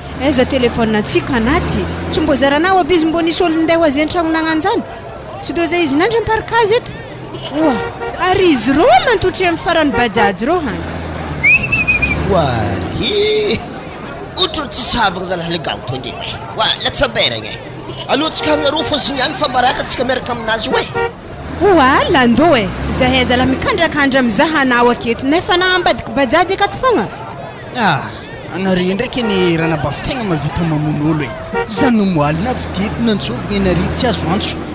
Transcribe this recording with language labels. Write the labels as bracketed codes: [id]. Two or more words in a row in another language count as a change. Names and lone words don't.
[mg] Aiza telefôninantsika anaty? Tsy mbo zaranao aby izy mbo nisy olo nindeha ho azy an-tragno nagnano zany? Tsy do zay izy nandry am-parikazy eto? Oa, ary izy rô mantotry amin'ny faran'ny bajaj rô hany. Oa, hi, ohatran'ny tsisy havagna zalahy le gagno toy indray. Oa, latsaberagna e. Aloha tsika hangaroa fô izy niany fa mba raka tsika miaraka aminazy hoe. Oa, Lando e. Zahay zala mikandrakandra mizaha anao aketo, nefa na ambadiky bajaj akato foana. Ah, anare ndraiky ny ranabafy tegna mahavita mamono olo e. Zany no moaly na videty nantsovina ianare tsy azo antso.